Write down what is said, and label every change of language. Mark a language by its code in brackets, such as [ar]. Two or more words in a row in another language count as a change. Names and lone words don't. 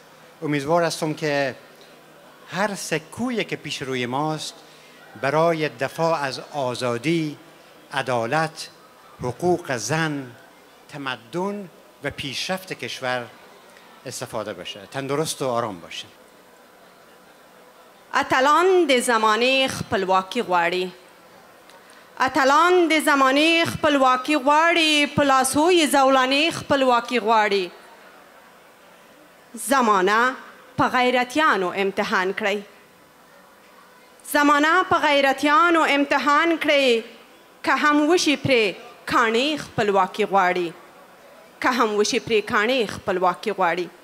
[fa] امیدوار هستم که هر سکویی که پیش روی ماست برای دفاع از آزادی، عدالت، حقوق زن، تمدن و پیشرفت کشور استفاده بشه. تندرست و آرام باشه. [ps] اتلان د زمانه خپلواکي غواړي، اتلان د زمانه خپلواکي غواړي، په لاسو یې زولانې خپلواکي غواړي. زمانه په غیرتیانو امتحان کړئ، زمانه په غیرتیانو امتحان کړئ، که هم وشي پرې کاڼې خپلواکي غواړي، که هم وشي پرې کاڼې خپلواکي غواړي.